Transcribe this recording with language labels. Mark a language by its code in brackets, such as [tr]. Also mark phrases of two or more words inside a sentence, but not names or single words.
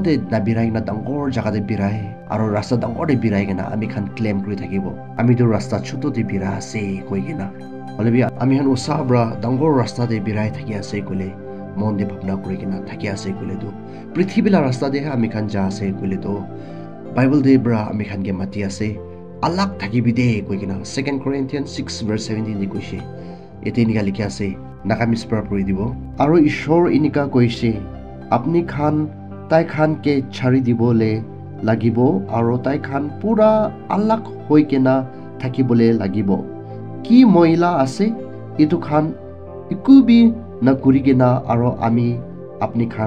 [nag] de na birai na dangor jaga de birai aro rasta dangor de birai gena ami khan claim kuri thakibo ami do rasta choto de bira ase koigena holebi ami han usabra dangor rasta de birai thaki ase kole mon de bhabna kuri gena thaki ase kole do prithibila rasta de ami khan ja ase kole do bible de bra ami khan ge mati ase alak thaki bi de koigena 2 Corinthians 6 verse 17 de koise ete ni gali ase nakamis pra puri dibo aro ishor inika koise apni khan tai khan ke chari dibole lagibo aro tai khan pura alak hoikena thakibole lagibo ki moila ase itu khan ikubi na kurigena aro ami apni